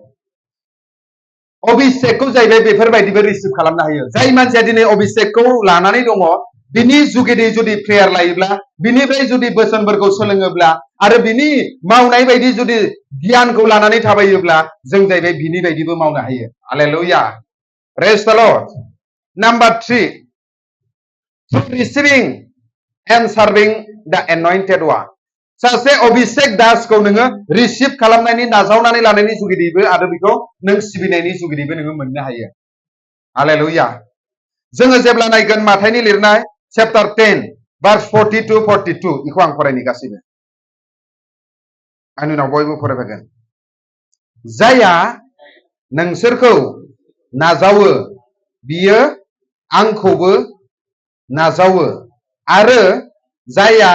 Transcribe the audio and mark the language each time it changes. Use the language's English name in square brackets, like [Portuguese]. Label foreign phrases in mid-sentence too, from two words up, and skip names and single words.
[Bodo] अभिषेकखौ जाहैबाय बेफोरबायदिबो रिसिभ खालामनो हायो जाय मानसिया दिनै अभिषेकखौ लानानै दङ बिनि जुगिदि जुदि प्रेयार लायोब्ला बिनिफ्राय जुदि बोसोनफोरखौ सोलोङोब्ला आरो बिनि मावनाय बायदि जुदि गियानखौ लानानै थाबायोब्ला जों जाहैबाय बिनि बायदिबो मावनो हायो हालेलुया [English] Praise the Lord [Bodo] नाम्बार 3 [English] through receiving and serving the anointed one [Bodo] सासे अभिषेक दासखौ नोङो रिसिभ खालामनायनि नाजावनानै लानायनि जुगिदिबो आरो बेखौ नों सिबिनायनि जुगिदिबो नोङो मोननो हायो हालेलुया जोङो जेब्ला नायगोन माथाइनि लिरनाय चैप्टार 10 [English] verse 40 to 42 [Bodo] इखौ आं फरायनि गासैबो आंनि उनाव बयबो फरायफागोन जायहा नोंसोरखौ नाजावो बियो आंखौबो नाजावो आरो जायहा